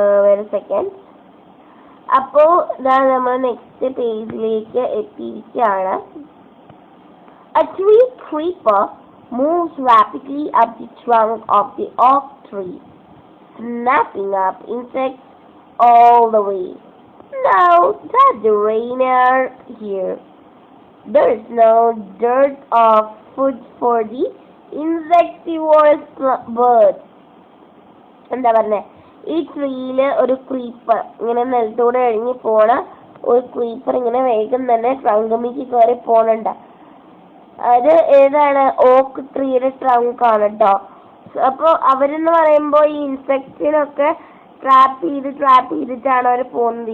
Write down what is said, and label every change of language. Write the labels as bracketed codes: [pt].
[ml] ഒരു സെക്കൻഡ്. അപ്പോൾ ഇതാ നമ്മൾ നെക്സ്റ്റ് പേജിലേക്ക് എത്തിയിരിക്കുകയാണ്. [en] A tree creeper moves rapidly up the trunk of the oak tree, snapping up insects all the way. Now that the rain are here, there is no dearth of food for the insectivorous birds. [ml] എന്താ പറഞ്ഞേ, ഈ ട്രീയില് ഒരു creeper ഇങ്ങനെ നിലത്തൂടെ ഇഴങ്ങി പോണ ഒരു creeper ഇങ്ങനെ വേഗം തന്നെ ട്രങ്കമിക്ക് കയറി പോണുണ്ട്. അത് ഏതാണ്, ഓക്ക് ട്രീയുടെ ട്രങ്ക് ആണ് കേട്ടോ. അപ്പോൾ അവരെന്ന് പറയുമ്പോൾ ഈ ഇൻസെക്റ്റിനൊക്കെ ട്രാപ്പ് ചെയ്തിട്ടാണ് അവർ പോകുന്നത്.